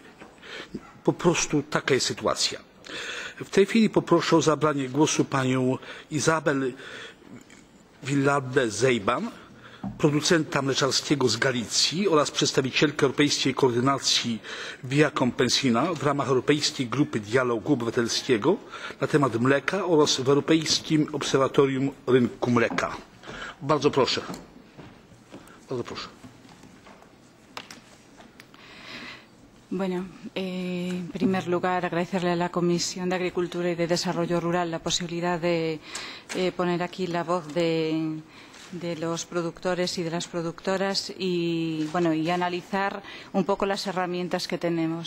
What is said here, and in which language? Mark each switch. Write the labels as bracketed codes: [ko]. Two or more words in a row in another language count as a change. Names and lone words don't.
[pl] Po prostu taka jest sytuacja. W tej chwili poproszę o zabranie głosu panią Izabel Villalbe-Zeiban, producenta mleczarskiego z Galicji oraz przedstawicielkę Europejskiej Koordynacji Via Compensina w ramach Europejskiej Grupy Dialogu Obywatelskiego na temat mleka oraz w Europejskim Obserwatorium Rynku Mleka. Bardzo proszę. Bardzo proszę. [es] Bueno, en primer lugar, agradecerle a la Comisión de Agricultura y de Desarrollo Rural la posibilidad de poner aquí la voz de los productores y de las productoras y analizar un poco las herramientas que tenemos.